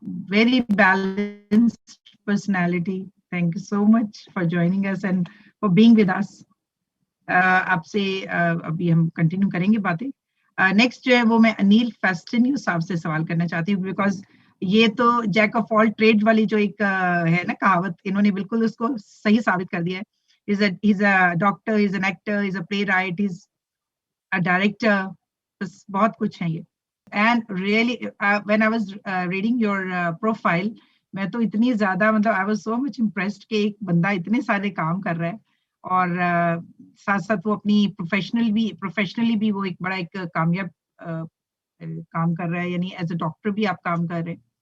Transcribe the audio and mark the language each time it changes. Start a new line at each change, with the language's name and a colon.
English: Very balanced personality. Thank you so much for joining us and for being with us.
Urdu: آپ سے ابھی ہم continue کریں گے باتیں. نیکسٹ جو ہے وہ میں انیل فیسٹنیو صاحب سے سوال کرنا چاہتی ہوں, بیکاز یہ تو
English: jack of all trade
Urdu: والی جو ایک ہے نا کہاوت, انہوں نے بالکل اس کو صحیح ثابت کر دیا ہے.
English: He's a doctor, he's an actor, he's a playwright, he's a director,
Urdu: بس بہت کچھ ہے یہ.
English: And really, when I was reading your profile,
Urdu: میں تو اتنی زیادہ مطلب
English: I was so much impressed
Urdu: کہ ایک بندہ اتنے سارے کام کر رہا ہے, اور ساتھ ساتھ وہ اپنی پروفیشنلی بھی وہ ایک بڑا ایک کامیاب کام کر رہا ہے, یعنی
English: as a doctor
Urdu: بھی آپ کام کر رہے ہیں.